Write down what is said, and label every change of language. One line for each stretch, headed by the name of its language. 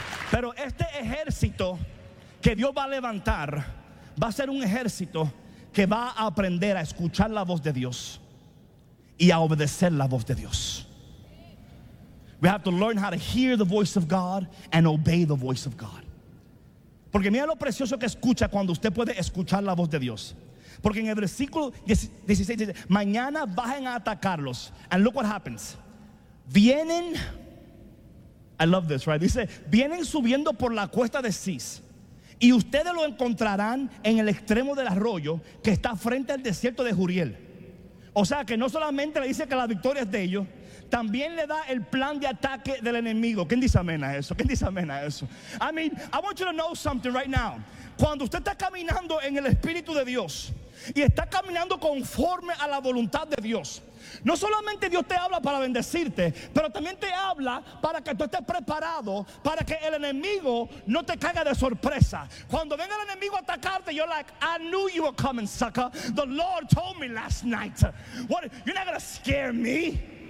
Spanish: Pero este ejército que Dios va a levantar va a ser un ejército que va a aprender a escuchar la voz de Dios y a obedecer la voz de Dios.
English: We have to learn how to hear the voice of God and obey the voice of God.
Spanish: Porque mira lo precioso que escucha cuando usted puede escuchar la voz de Dios. Porque en el versículo 16 dice, mañana bajen a atacarlos.
English: And look what happens.
Spanish: Vienen,
English: I love this, right?
Spanish: Dice, vienen subiendo por la cuesta de Cis. Y ustedes lo encontrarán en el extremo del arroyo que está frente al desierto de Juriel. O sea que no solamente le dice que la victoria es de ellos, también le da el plan de ataque del enemigo. ¿Quién dice amén a eso? ¿Quién dice amén a eso?
English: I mean, I want you to know something right now.
Spanish: Cuando usted está caminando en el Espíritu de Dios y está caminando conforme a la voluntad de Dios, no solamente Dios te habla para bendecirte, pero también te habla para que tú estés preparado, para que el enemigo no te caiga de sorpresa. Cuando venga el enemigo a atacarte,
English: you're like, I knew you were coming, sucker. The Lord told me last night. What, you're not going to scare me.